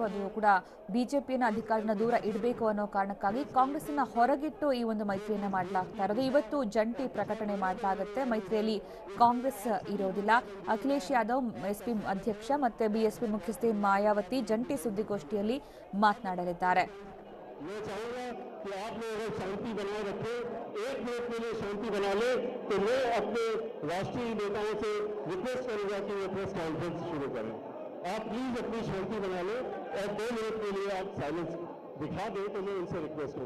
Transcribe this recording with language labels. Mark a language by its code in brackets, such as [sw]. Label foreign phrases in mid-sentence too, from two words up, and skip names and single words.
[kn] ಅದು ಕೂಡ ಬಿಜೆಪಿಯನ್ನು ಅಧಿಕಾರದಿಂದ ದೂರ ಇಡಬೇಕು ಅನ್ನೋ ಕಾರಣಕ್ಕಾಗಿ ಕಾಂಗ್ರೆಸ್ನ ಹೊರಗಿಟ್ಟು ಈ ಒಂದು ಮೈತ್ರಿಯನ್ನು ಮಾಡಲಾಗ್ತಾ ಇರೋದು. ಇವತ್ತು ಜಂಟಿ ಪ್ರಕಟಣೆ ಮಾಡಲಾಗುತ್ತೆ. ಮೈತ್ರಿಯಲ್ಲಿ ಕಾಂಗ್ರೆಸ್ ಇರೋದಿಲ್ಲ. ಅಖಿಲೇಶ್ ಯಾದವ್ ಎಸ್ಪಿ ಅಧ್ಯಕ್ಷ ಮತ್ತು ಬಿಎಸ್ಪಿ ಮುಖ್ಯಸ್ಥೆ ಮಾಯಾವತಿ ಜಂಟಿ ಸುದ್ದಿಗೋಷ್ಠಿಯಲ್ಲಿ ಮಾತನಾಡಲಿದ್ದಾರೆ. [hi] मैं चाहूंगा कि आप लोग अगर शांति बनाए रखें, एक मिनट के लिए शांति बना ले, तो मैं अपने राष्ट्रीय नेताओं से रिक्वेस्ट करूंगा कि वो [en] press conference [hi] शुरू करें. आप प्लीज अपनी शांति बना लें और 2 मिनट के लिए आप साइलेंस दिखा दें, तो मैं उनसे रिक्वेस्ट करूँ.